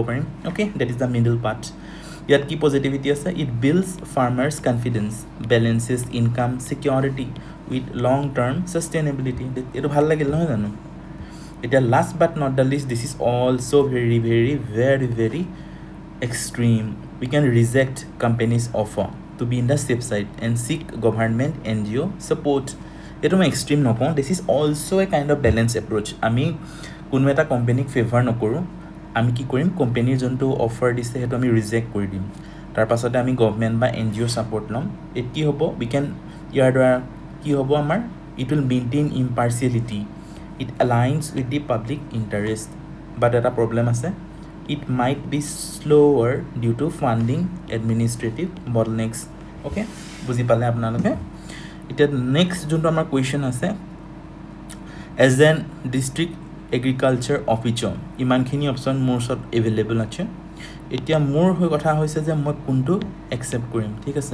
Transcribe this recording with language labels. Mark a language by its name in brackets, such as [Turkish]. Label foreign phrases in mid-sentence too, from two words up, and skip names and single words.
[English] পাৰিম okay that is the middle path [Assamese] ইয়াত কি পজিটিভিটি আছে [English] it builds farmers confidence balances income security with long term sustainability [Assamese] এইটো ভাল লাগিল নহয় জানো এতিয়া [English] last but not the least this is also very extreme we can reject companies offer to be in the safe side and seek government NGO support. [Assamese] এইটো মই এক্সট্ৰিম নকওঁ, [English] this is also a kind of balance approach. [Assamese] আমি কোনো এটা কোম্পেনীক ফেভাৰ নকৰোঁ, আমি কি কৰিম, কোম্পেনীৰ যোনটো অফাৰ দিছে সেইটো আমি ৰিজেক্ট কৰি দিম, তাৰপাছতে আমি গভমেণ্ট বা NGO ছাপৰ্ট ল'ম। কি হ'ব, ইয়াৰ দ্বাৰা কি হ'ব আমাৰ, [English] it will maintain impartiality, it aligns with the public interest. [Assamese] বাট এটা প্ৰব্লেম আছে, [English] it might be slower due to funding administrative bottlenecks. [Assamese] Okay, বুজি পালে আপোনালোকে? এতিয়া নেক্সট যোনটো আমাৰ কুৱেশ্যন আছে, [English] as an district agriculture officer, [Assamese] ইমানখিনি অপশ্যন মোৰ ওচৰত এভেইলেবল আছে। এতিয়া মোৰ কথা হৈছে যে মই কোনটো একচেপ্ট কৰিম, ঠিক আছে।